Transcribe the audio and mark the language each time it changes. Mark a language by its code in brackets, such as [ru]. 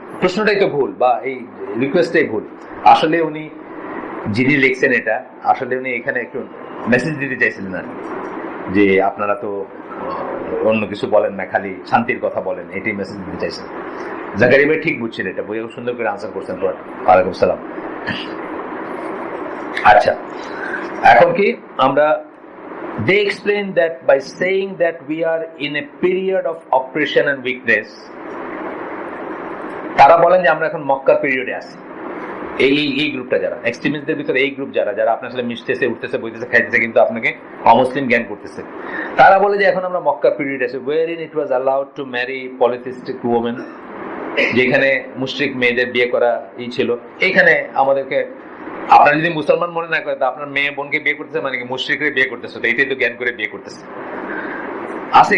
[bn] প্রশ্নটাই তো ভুল বা এই রিকোয়েস্টটাই ভুল। আসলে উনি যিনি লিখছেন এটা, আসলে উনি এখানে একটু মেসেজ দিতে চাইছিলেন না যে আপনারা তো অন্য কিছু বলেন না, খালি শান্তির কথা বলেন, এটাই মেসেজ দিতে চাইছেন। জাকারিয়া ভাই ঠিক বুঝছেন এটা, বই সুন্দর করে আনসার করছেন। ওয়ালাইকুম সালাম। আচ্ছা, এখন কি আমরা, [en] they explain that by saying that we are in a period of oppression and weakness, [bn] তারা বলেন যে আমরা এখন মক্কা পিরিয়ডে আছি। এই গ্রুপটা যারা এক্সট্রিমিস্টদের ভিতরে, এই গ্রুপ যারা আপনার সাথে মিশতেছে, উঠতেছে, বইতেছে, খাইতেছে, কিন্তু আপনাকে অমুসলিম জ্ঞান করতেছে, তারা বলে যে এখন আমরা মক্কা পিরিয়ড আছে, [en] wherein it was allowed to marry polytheistic women, [bn] যেখানে মুশরিক মেয়েদের বিয়ে করা ছিল। এখানে আমাদেরকে, আপনার যদি মুসলমান মনে না করে, তা আপনার মেয়ে বোনকে বিয়ে করতেছে মানে কি মুশরিকরে বিয়ে করতেছে, তো এইটাই তো জ্ঞান করে বিয়ে করতেছে আছে।